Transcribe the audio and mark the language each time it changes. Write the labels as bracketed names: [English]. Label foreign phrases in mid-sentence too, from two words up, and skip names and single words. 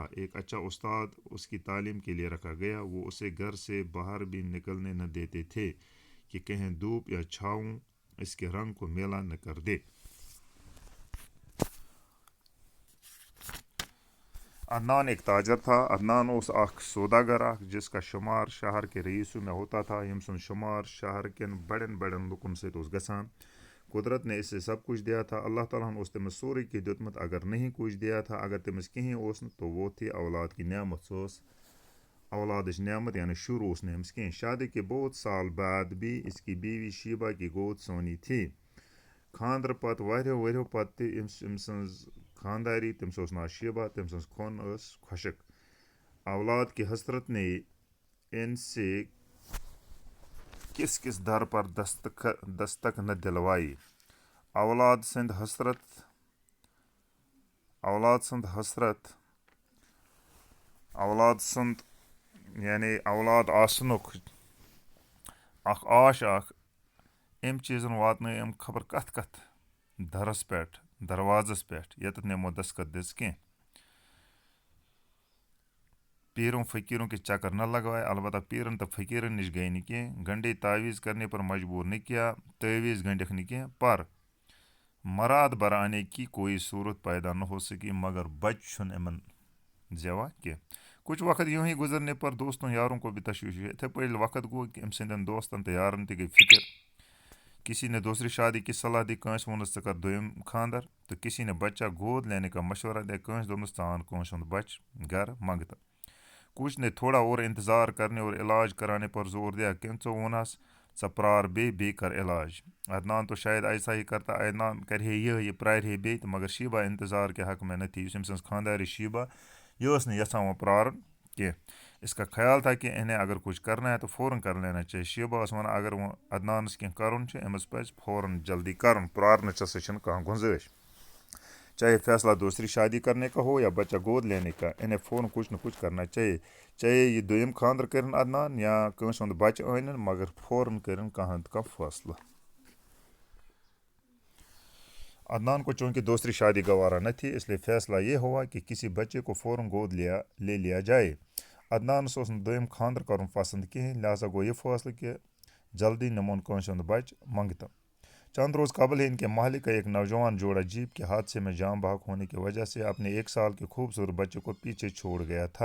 [Urdu] ایک اچھا استاد اس کی تعلیم کے لیے رکھا گیا۔ وہ اسے گھر سے باہر بھی نکلنے نہ دیتے تھے کہ کہیں دھوپ یا چھاؤں اس کے رنگ کو میلا نہ کر دے۔ عدنان ایک تاجر تھا۔ عدنان [Kashmiri] اوس اخ سوداگر اخ [Urdu] جس کا شمار شہر کے رئیسوں میں ہوتا تھا، [Kashmiri] یم سن شمار شہر کن بڑن لکن ست اوس گژھان۔ [Urdu] قدرت نے اسے سب کچھ دیا تھا۔ [Kashmiri] اللہ تعالیٰ اوس تمس سورے کی دیتمت۔ [Urdu] اگر نہیں کچھ دیا تھا، [Kashmiri] اگر تمس کہیں اوس نہ، [Urdu] تو وہ تھی اولاد کی نعمت۔ [Kashmiri] سو اولادش نعمت، یعنی شر اوس نہ أمس کہیں۔ [Urdu] شادی کے بہت سال بعد بھی اس کی بیوی شیبہ کی گود سونی تھی۔ [Kashmiri] خاندر پتہٕ ؤریو پتہٕ تہِ أمۍ سٕنٛز خانداری، تٔمِس اوس ناو شیبہ، تٔمۍ سٕنٛز کھۄن ٲس خۄشک۔ [Urdu] اولاد کی حسرت نے ان سے کس در پر دستک نہ دلوائی۔ [Kashmiri] اولاد سند یعنی اولاد آسنُک اخ آش اخ أمۍ چیٖزن واتنٲے خبر کتھ درس پٮ۪ٹھ، دروازس پٮ۪ٹھ، ییٚتٮ۪تھ نہٕ یِمو دستخط دِژ کینٛہہ۔ [Urdu] پیروں فقیروں کے چکر نہ لگوائے، [Kashmiri] البتہ پیرن تو فقیرن نش گئی نہ کینٛہہ۔ [Urdu] گنڈے تعویذ کرنے پر مجبور نہ کیا، [Kashmiri] تعویذ گنڈکھ نہ کینٛہہ، [Urdu] پر مراد بر آنے کی کوئی صورت پیدا نہ ہو سکی، [Kashmiri] مگر بچہ چھُنہٕ یِمن زیوا کینٛہہ۔ [Urdu] کچھ وقت یوں ہی گزرنے پر دوستوں یاروں کو بھی تشویش ہوئی۔ [Kashmiri] اتھے پٲٹھۍ وقت گوٚو کہ أمۍ سٕنٛدٮ۪ن دوستن تہٕ یارن تہِ گٔے فکر۔ [Urdu] کسی نے دوسری شادی کی صلاح دی، [Kashmiri] کٲنٛسہِ ووٚنُس ژٕ کر دوٚیِم خاندر، [Urdu] تہٕ کسی نے بچہ گود لینے کا مشورہ دیا، [Kashmiri] کٲنٛسہِ دوٚپنس ژٕ آن کٲنٛسہِ ہُنٛد بچہ گھر منٛگتہٕ۔ [Urdu] کچھ نے تھوڑا اور انتظار کرنے اور علاج کرانے پر زور دیا [Kashmiri] کینچو ونس ژٕ پرار بیٚیہِ کر علاج. [Urdu] عدنان تو شاید ایسا ہی کرتا [Kashmiri] عدنان کرِ ہے یہ پرارِ ہے بیٚیہِ تہٕ [Urdu] مگر شیبہ انتظار کے حق میں نہ تھی. [Kashmiri] یُس أمۍ سٕنٛز خانٛدارِ شیبہ یہ ٲس نہٕ یژھان وۄنۍ پرارُن کینٛہہ. [Urdu] اس کا خیال تھا کہ انہیں اگر کچھ کرنا ہے تو فوراً کر لینا چاہیے. [Kashmiri] شیبہ ٲس وَنان اگر وۄنۍ عدنانس کینٛہہ کَرُن چھُ أمِس پَزِ فوراً جلدی کَرُن پرارنٕچ ہسا چھِنہٕ کانٛہہ گُنجٲیش. [Urdu] چاہے فیصلہ دوسری شادی کرنے کا ہو یا بچہ گود لینے کا انہیں فوراً کچھ نہ کچھ کرنا چاہیے. [Kashmiri] چاہے یہ دوٚیِم خانٛدر کٔرِنۍ عدنان یا کٲنٛسہِ ہُنٛد بچہِ أنِن مگر فوراً کٔرِنۍ کانٛہہ نتہٕ کانٛہہ فٲصلہٕ. [Urdu] عدنان کو چونکہ دوسری شادی گوارا نہ تھی اس لیے فیصلہ یہ ہوا کہ کسی بچے کو فوراً گود لے لیا جائے. [Kashmiri] عدنانس اوس نہٕ دوٚیِم خانٛدر کرُن پسنٛد کِہیٖنۍ لہذا گوٚو یہ فٲصلہٕ کہ جلدی نِمون کٲنٛسہِ ہُنٛد بچہِ منٛگتہٕ. [Urdu] چند روز قبل ہی ان کے محلے کا ایک نوجوان جوڑا جیپ کے حادثے میں جام بحق ہونے کی وجہ سے اپنے 1 سال کے خوبصورت بچے کو پیچھے چھوڑ گیا تھا.